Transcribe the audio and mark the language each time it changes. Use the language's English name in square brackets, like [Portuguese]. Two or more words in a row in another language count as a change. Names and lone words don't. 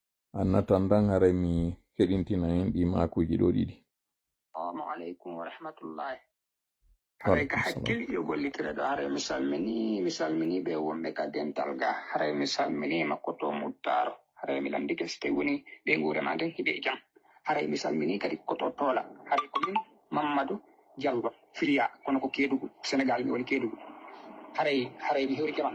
[Fula] annatandan haray mi heɗintina en ɗi makuji ɗo ɗiɗi. [Arabic] السلام عليكم ورحمة الله. [Fula] Haray ka hakkil yo gollitire ɗo haray mi salmini ɓe wonɓe ka dental ga haray mi salmini makkoto muttaro haray mi landike so tawi woni ɓe gurema nden hiɓe jam haray mi salmini kadi koto tola haray komin Mamadou Diallo Firia kono ko Kédougou Sénégal mi woni Kédougou haray mi hewrikema